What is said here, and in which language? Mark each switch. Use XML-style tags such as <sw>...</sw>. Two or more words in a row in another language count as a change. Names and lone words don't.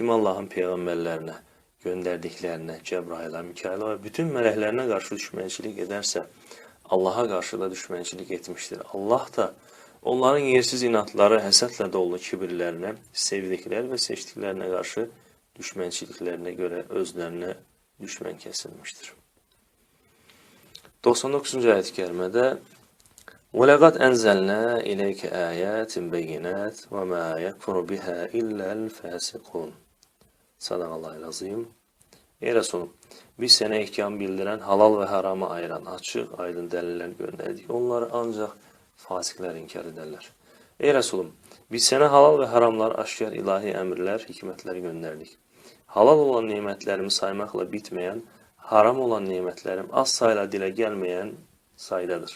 <az>Kim Allahın peyğəmbərlərinə, göndərdiklərinə, Cəbrailə, Mikailə və bütün mələklərinə qarşı düşmənçilik edərsə, Allaha qarşı da düşmənçilik etmişdir. Allah da onların yersiz inatları, həsədlə dolu kibirlərinə, sevdikləri və seçdiklərinə qarşı düşmənçiliklərinə görə özlərinə düşmən kəsilmişdir. 99-cu ayət-i kərimədə</az> <ar>وَلَقَدْ أَنْزَلْنَا إِلَيْكَ آيَاتٍ بَيِّنَاتٍ وَمَا يَكْفُرُ بِهَا إِلَّا الْفَاسِقُونَ صدق الله العظيم.</ar> <az>Ey Resulüm, biz sənə ehkam bildirən, halal və haramı ayıran, açıq, aydın dəlillər göndərdik. Onları ancaq fasiqlər inkar edərlər. Ey Resulüm, biz sənə halal və haramlar, aşkar ilahi əmrlər, hikmətlər göndərdik. Halal olan nemətlərimi saymaqla bitməyən, haram olan nemətlərim az sayla dilə gəlməyən saydadır.</az>